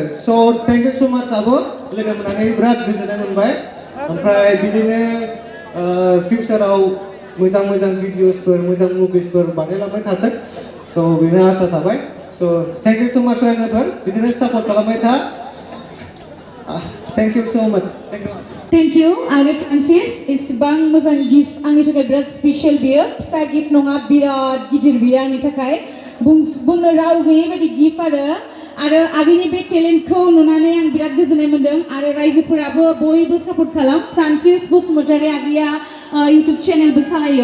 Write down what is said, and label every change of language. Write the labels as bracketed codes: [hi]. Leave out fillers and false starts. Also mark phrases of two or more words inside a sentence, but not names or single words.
[en] so thank you so much [brx] आब' लोगो मोननानै बिराद गोजोननाय मोनबाय. ओमफ्राय बिदिनो फिउचाराव मोजां भिडिअसफोर मोजां मुभिसफोर बानायलांबाय थाथों. स' बेनो आसा थाबाय. [en] so thank you so much [brx] लwgwfwr. बिदिनो सापर्ट खालामबाय था. [en] Thank you so much. [brx] Thank you आरो फ्रान्सिस इसेबां मोजां गिफ्ट आंनि थाखाय बिराद स्पेशल बियो. फिसा गिफ्ट नङा बिराद गिदिर बियो आंनि थाखाय. बुंनो राव गैयै बायदि गिफ्ट आरो आगैनि बे टेलेन्टखौ नुनानै आं बिराद गोजोननाय मोनदों. आरो रायजोफोराबो बयबो सापर्ट खालाम. फ्रान्सिस बसुमतारी आगैया इउटुब चेनेलबो सालायो.